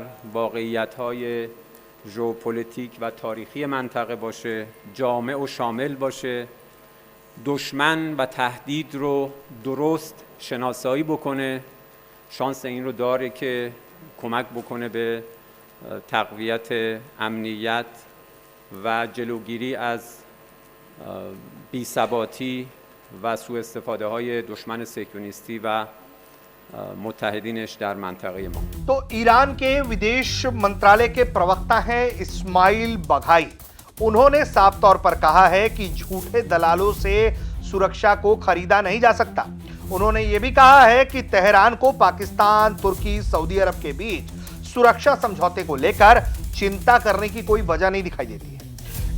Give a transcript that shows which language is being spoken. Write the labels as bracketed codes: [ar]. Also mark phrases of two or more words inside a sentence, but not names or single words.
[fa] واقعیت‌های ژئوپلیتیک و تاریخی منطقه باشه، جامع و شامل باشه، دشمن و تهدید رو درست شناسایی بکنه، شانس این رو داره که کمک بکنه به تقویت امنیت و جلوگیری از بی‌ثباتی و سوء استفاده های دشمن صهیونیستی و मुत्तहिदीन در منطقه ما। [hi] तो ईरान के विदेश मंत्रालय के प्रवक्ता हैं इस्माइल बघाई। उन्होंने साफ तौर पर कहा है कि झूठे दलालों से सुरक्षा को खरीदा नहीं जा सकता। उन्होंने यह भी कहा है कि तेहरान को पाकिस्तान, तुर्की, सऊदी अरब के बीच सुरक्षा समझौते को लेकर चिंता करने की कोई वजह नहीं दिखाई देती है।